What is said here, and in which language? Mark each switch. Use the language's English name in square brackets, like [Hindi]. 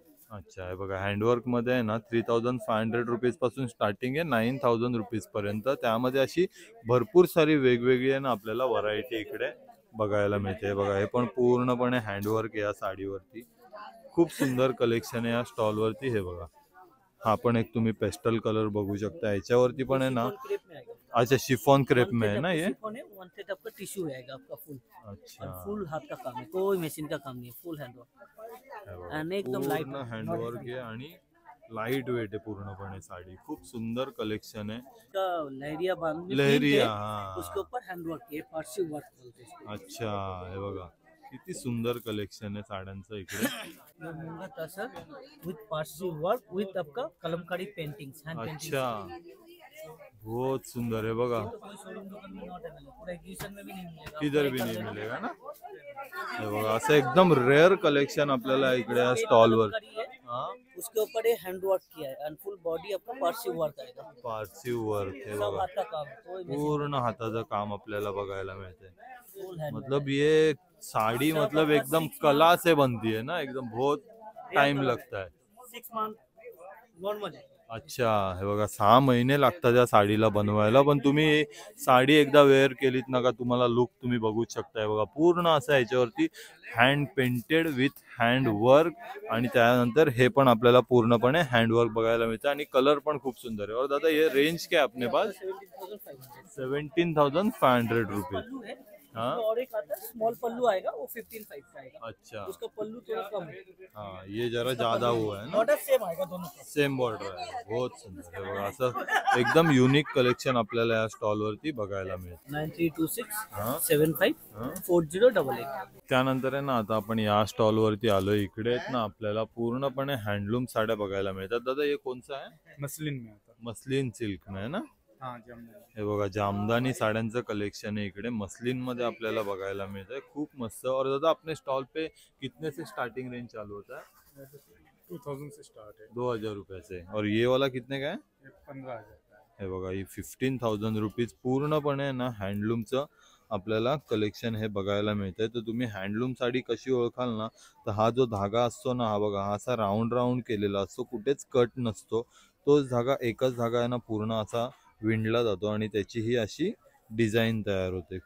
[Marathi] अच्छा आहे बघा हँडवर्क मध्ये आहे ना 3500 रुपीज पासून स्टार्टिंग आहे 9000 रुपीज पर्यंत. त्यामध्ये अशी भरपूर सारी वेगवेगळी आहे ना आपल्याला व्हरायटी इकडे बघायला मिळते. बघा हे पण पूर्णपणे हँडवर्क आहे या साडीवरती. खूप सुंदर कलेक्शन आहे या स्टॉल वरती. हे बघा हा पण एक तुम्ही पेस्टल कलर बघू शकता. याच्यावरती पण आहे ना [Hindi] क्रेप में आएगा. अच्छा शिफॉन क्रेप में है ना ये. शिफॉन है, वन सेट आपका टिश्यू आएगा आपका फुल. अच्छा और फुल हाथ का काम है, कोई मशीन का काम नहीं है, फुल हैंडवर्क [Marathi] आणि एकदम लाइट पूर्ण हँडवर्क आहे आणि लाईट वेट आहे पूर्णपणे साडी. खूप सुंदर कलेक्शन आहे. [Hindi] का लहरिया बांध लहरिया उसके ऊपर हैंडवर्क है, पारसी वर्क बोलते हैं इसको. [Marathi] अच्छा हे बघा किती सुंदर कलेक्शन आहे साड्यांचं इकडे. [Hindi] ये मूंगा tussar with Parsi work with आपका कलमकारी पेंटिंग्स, हैंड पेंटिंग्स. अच्छा बहुत सुंदर है बघा. कोई शोरूम दुकान में नॉट अवेलेबल, पूरा एग्जीबिशन में भी नहीं मिलेगा. किधर भी नहीं मिलेगा ना. [Marathi] हे बघा असं एकदम रेअर कलेक्शन आपल्याला इकडे या स्टॉल वर. [Hindi] हाँ उसके ऊपर ये हैंडवर्क किया है एंड फुल बॉडी आपका पारसी वर्क आएगा. [Marathi] पारसी वर्क हे [Hindi] सब [Marathi] बघा [Hindi] हाथ का काम है, कोई machine [Marathi] पूर्ण हाताचं काम आपल्याला बघायला मिळते. [Hindi] Full hand. मतलब ये साड़ी मतलब एकदम कला से बनती है ना एकदम बहुत टाइम लगता है. 6 मंथ नॉर्मल है. [Marathi] अच्छा हे बघा 6 महिने लागतात या साडीला बनवायला. पण तुम्ही साडी एकदा वेअर केलीत ना का तुम्हाला लुक तुम्ही बघूच शकताय. बघा पूर्ण असं याच्यावरती hand painted with hand work आणि त्यानंतर हे पण आपल्याला पूर्णपणे हँडवर्क बघायला मिळतं आणि कलर पण खूप सुंदर आहे. [Hindi] और दादा ये रेंज क्या है अपने पास? 17,500. 17,500 रुपीज. पल्लू है. हाँ और एक आता है स्मॉल पल्लू आएगा, वो 15,500 का आएगा. अच्छा उसका पल्लू थोड़ा कम है. हाँ ये जरा ज्यादा हुआ है ना. बॉर्डर सेम आएगा दोनों का. [Marathi] सेम बॉर्डर आहे. [Hindi] बहुत सुंदर [Marathi] आहे बघा. असं एकदम युनिक कलेक्शन आपल्याला या स्टॉल वरती बघायला मिळतं. 9326 हा 75 हा. 4088. त्यानंतर आहे ना आता आपण या स्टॉल वरती आलोय. इकडे आहेत ना आपल्याला पूर्णपणे हँडलूम साड्या बघायला मिळतात. दादा हे कोणचं आहे? [Hindi] मसलिन में आता. [Marathi] मस्लिन सिल्क में आहे ना. [Hindi] हाँ जामदानी. [Marathi] हे बघा जामदानी साड्यांचं कलेक्शन आहे इकडे मस्लिन मध्ये आपल्याला बघायला मिळतंय. खूप मस्त. [Hindi] और दादा अपने स्टॉल पे कितने से स्टार्टिंग रेंज चालू होता है? 2000 से स्टार्ट है. 2000 रुपये से. और ये वाला कितने का है? ये 15,000 का है. [Marathi] हे बघा ही 15,000 रुपीज पूर्णपणे ना हँडलूमचं आपल्याला कलेक्शन हे बघायला मिळतंय. तर तुम्ही हँडलूम साडी कशी ओळखाल ना तर हा जो धागा असतो ना हा बघा हा असा राऊंड राऊंड केलेला असतो. कुठेच कट नसतो. तोच धागा एकच धागा आहे ना पूर्ण असा विणला जातो आणि त्याची ही अशी डिझाईन तयार होते.